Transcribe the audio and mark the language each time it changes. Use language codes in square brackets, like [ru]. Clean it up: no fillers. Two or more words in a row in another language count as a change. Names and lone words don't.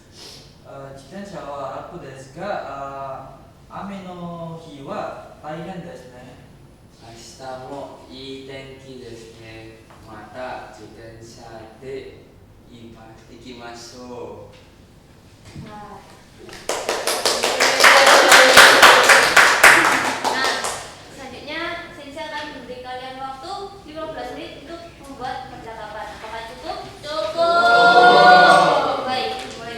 [ja] 自転車は楽ですが、雨の日は大変ですね。明日もいい天気ですね。また自転車で行きましょう。 [id] Nah, selanjutnya Sensei akan memberi kalian waktu 15 menit untuk membuat percakapan. Apakah cukup? Cukup. Baik.